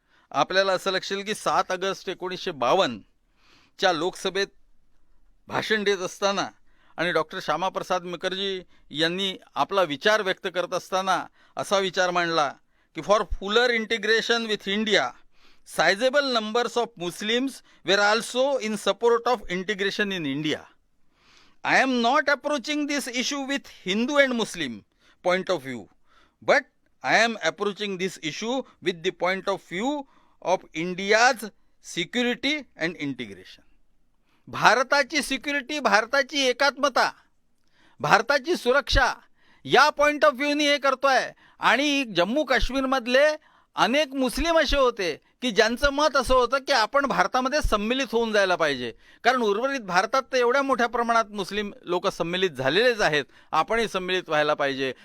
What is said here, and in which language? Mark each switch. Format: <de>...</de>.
<mr>आपल्याला असं लक्षात येईल की 7 ऑगस्ट 1952च्या लोकसभेत भाषण देत असताना आणि डॉक्टर श्यामाप्रसाद मुखर्जी यांनी आपला विचार व्यक्त करत असताना असा विचार मांडला की</mr> <en>For fuller integration with India sizable numbers of Muslims were also in support of integration in India. I am not approaching this issue with Hindu and Muslim point of view, but I am approaching this issue with the point of view of India's security and integration.</en> <mr>भारताची security, भारताची एकात्मता, भारताची सुरक्षा या point of व्ह्यूनी हे करतोय. आणि जम्मू काश्मीरमधले अनेक मुस्लिम असे होते की ज्यांचं मत असं होतं की आपण भारतामध्ये सम्मिलित होऊन जायला पाहिजे, कारण उर्वरित भारतात तर एवढ्या मोठ्या प्रमाणात मुस्लिम लोक सम्मिलित झालेलेच आहेत, आपणही सम्मिलित व्हायला पाहिजे.</mr>